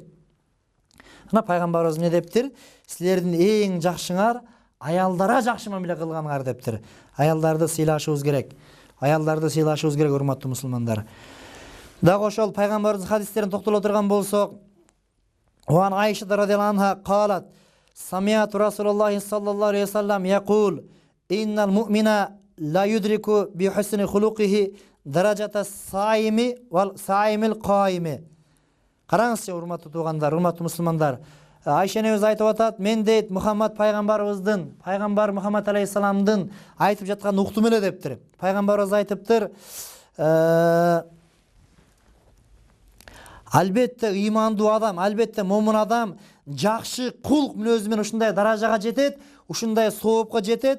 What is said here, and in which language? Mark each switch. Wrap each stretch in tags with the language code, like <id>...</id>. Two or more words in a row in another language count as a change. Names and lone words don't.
<ky>Мына пайгамбарыбыз эмне дептир? Силердин эң жакшыңар аялдара жакшы мамиле кылганыңар дептир. Аялдарды сыйлашыбыз керек. Аялдарды сыйлашыбыз керек, урматтуу мусулмандар. Дагы ошол пайгамбарыбыздын хадистерин токтоло турган болсок,</ky> <ar>عن عائشة رضي الله عنها قالت سمعت رسول الله صلى الله عليه وسلم يقول إن المؤمن لا يدرك بحسن خلقه درجة الصائم والصائم القائم.</ar> <ky>Караңызчы, урматтуу туугандар, урматтуу мусулмандар. Айша энебиз айтып атат, мен дейт Мухаммад пайгамбарыбыздын, пайгамбар Мухаммад алейхиссаламдын айтып жаткан уктум эле дептир. Пайгамбарыбыз айтыптыр, албетте ыймандуу адам, албетте момун адам жакшы кулк мүнөзү менен ушундай даражага жетет, ушундай соопко жетет.</ky>